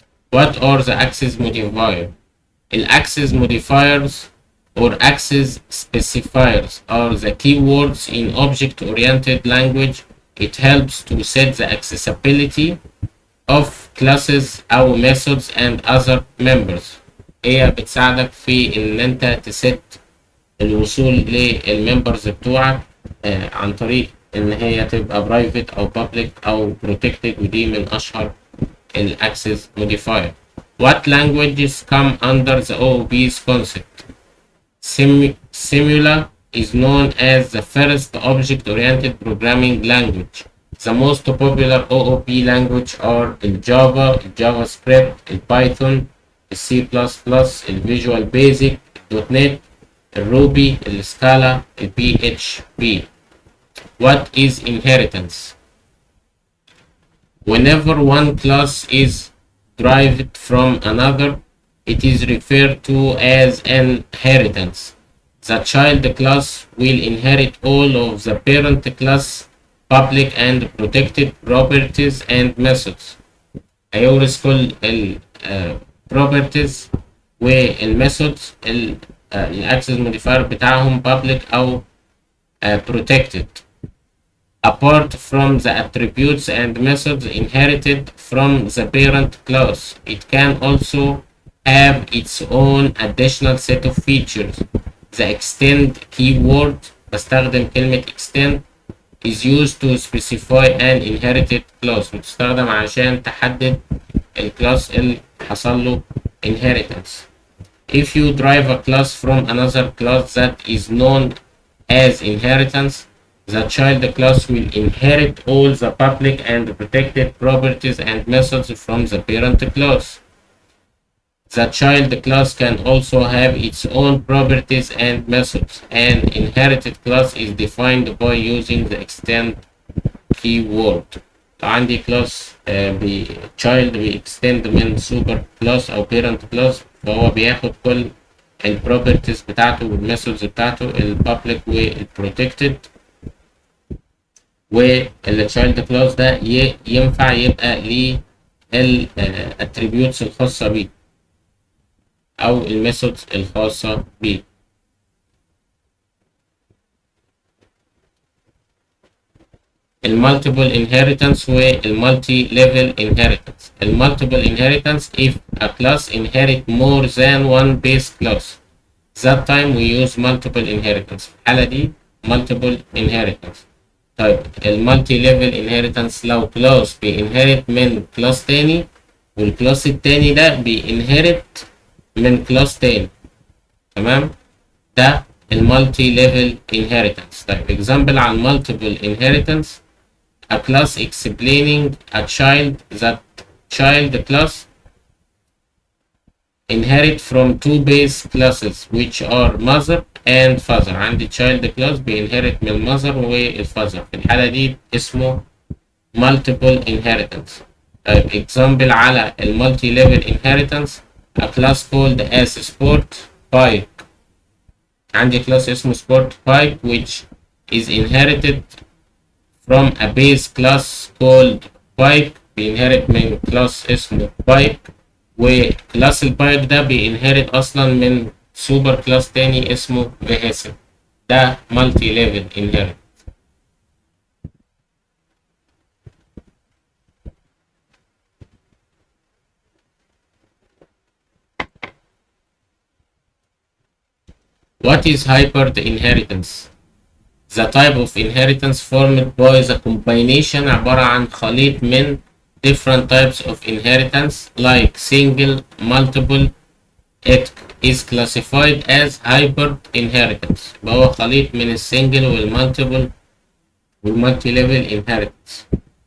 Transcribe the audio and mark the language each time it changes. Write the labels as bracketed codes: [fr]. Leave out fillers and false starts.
[en] What are the access modifiers? Access modifiers or access specifiers are the keywords in object-oriented language. It helps to set the accessibility of classes أو methods and other members. [ar] هي بتساعدك في إن أنت تست الوصول للممبرز بتوعك عن طريق ان هي تبقى برايفت او public او protected، ودي من اشهر الاكسس modifier. [en] What languages come under the OOP's concept? Simula is known as the first object-oriented programming language. The most popular OOP language are Java, JavaScript, Python, C++, Visual Basic, .NET, Ruby, Scala, PHP. What is inheritance? Whenever one class is derived from another, it is referred to as inheritance. The child class will inherit all of the parent class public and protected properties and methods. [ar] هيورث كل ال properties والmethods الاكسس modifier بتاعهم public أو protected. [en] Apart from the attributes and methods inherited from the parent class, it can also have its own additional set of features. The extend keyword، [ar] بستخدم كلمة extend، [en] is used to specify an inherited class، [ar] بتستخدم عشان تحدد الكلاس اللي حصل له inheritance. [en] If you derive a class from another class that is known as inheritance, the child class will inherit all the public and protected properties and methods from the parent class. The child class can also have its own properties and methods. An inherited class is defined by using the extend keyword. [ar] عندي class child extend من super class أو parent class، فهو بياخد كل properties بتاعته والmethods بتاعته public protected، والchild class ده ينفع يبقى ليه attributes الخاصة بيه أو methods الخاصة بيه. [en] multiple inheritance multi level inheritance. multiple inheritance if a class inherit more than one base class. That time we use multiple inheritance. [ar] في الحالة دي multiple inheritance. طيب المالتي ليفل انهيرتنس لو كلاس بينهرت من كلاس تاني والكلاس التاني ده بينهرت من كلاس تاني، تمام؟ ده المالتي ليفل انهيرتنس. طيب اكزامبل على المالتيبل انهيرتنس: [en] a class explaining a child that child class inherit from two base classes which are mother and father. [ar] عندي child class بينهرت من المother والfather، في الحالة دي اسمه multiple inheritance. [en] طيب example على multi level inheritance: a class called as sport bike. [ar] عندي class اسمه sport bike [en] which is inherited from a base class called bike، [ar] بينهرت من class اسمه bike، وكلاس البايك ده بينهرت اصلا من سوبر كلاس تاني اسمه vehicle. ده مالتي ليفل انهيرت. [en] What is hyper inheritance? The type of inheritance formed by the combination، [ar] عبارة عن خليط من [en] different types of inheritance like single, multiple. It is classified as hyper inheritance. [ar] هو خليط من السنجل والمالتيبل والمالتي ليفل inheritance.